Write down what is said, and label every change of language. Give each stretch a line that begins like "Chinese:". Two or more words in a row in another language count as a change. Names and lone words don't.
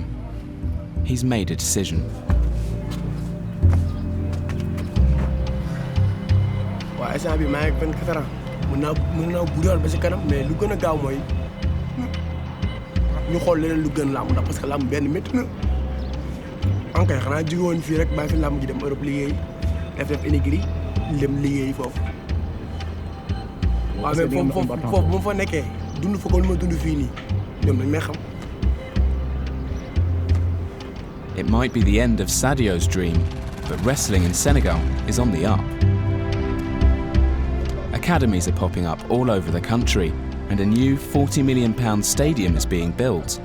English: He's made a decision.
Wolof: waaw instant bi maa ngi 24 ans mën naa buddoon ba si kanam mais lu gën a gaaw mooy ñu xool leneen lu gën làmb ndax
French: parce que
Wolof: làmb benn métti na ankay xanaa jóge woon fii rek bàyyi fi làmb ji dem Europe liggéey def énigri dem liggéey foofu. waaw mais foofu bu ma fa nekkee dund fa ko lu ma dund fii nii ñoom dañ may xam.
English: It might be the end of Sadio's dream, but wrestling in Senegal is on the up. Academies are popping up all over the country, and a new £40 million stadium is being built.